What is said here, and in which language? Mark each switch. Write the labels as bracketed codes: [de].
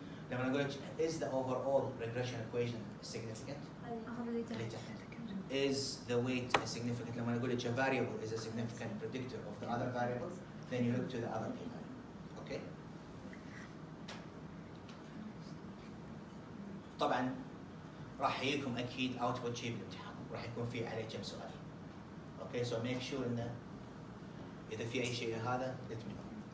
[ar] لما نقول لك [en] is the overall regression equation significant? [ar] اللي تحت. [en] Is the weight a significant? [ar] لما نقول لك [en] a variable is a significant predictor of the other variable, then you look to the other p-value. Okay? [ar] طبعا راح يجيكم اكيد output شيء بالامتحان، راح يكون في عليه كم سؤال. [en] Okay, so make sure [ar] انه اذا في اي شيء هذا [en] let me know.